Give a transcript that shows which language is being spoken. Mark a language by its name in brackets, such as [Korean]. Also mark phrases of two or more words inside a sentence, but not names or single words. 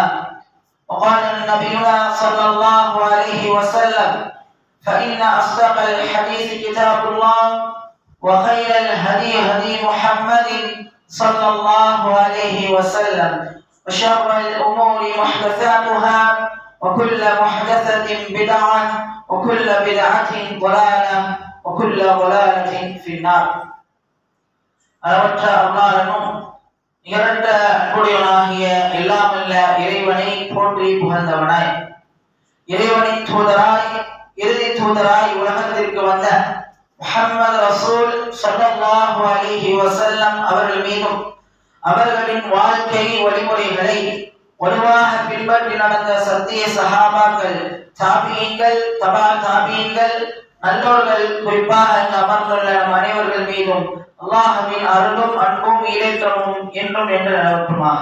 [Arabic] وقال نبينا صلى الله عليه وسلم: فإن أصدق الحديث كتاب الله وخير الهدي هدي محمد صلى الله عليه وسلم وشر الأمور محدثاتها وكل محدثة بدعة وكل بدعة ضلالة وكل ضلالة في النار. [Tamil] அளவற்ற அருளாளனும் நிகரற்ற அன்புடையவனாகிய எல்லாமல்ல இறைவனை போற்றி புகழ்ந்தவனாய், இறைவனின் தூதராய் இறுதி தூதராய் உலகத்திற்கு வந்த முஹம்மது ரசூல் [Arabic] صلى الله عليه وسلم [Tamil] அவர்கள் மீதும் அவர்களின் வாழ்க்கை வழிமுறைகளை வலுவாக பின்பற்றி நடந்த சத்திய சஹாபாக்கள், தாபியீன்கள், தபா தாபியீன்கள், நல்லோர்கள், குறிப்பாக இங்கு அமர்ந்துள்ள நம் அனைவர்கள் மீதும் அல்லாஹ்வின் அருளும் அன்பும் ஈடேற்றமும் என்றும் என்று நிலவட்டுமாக.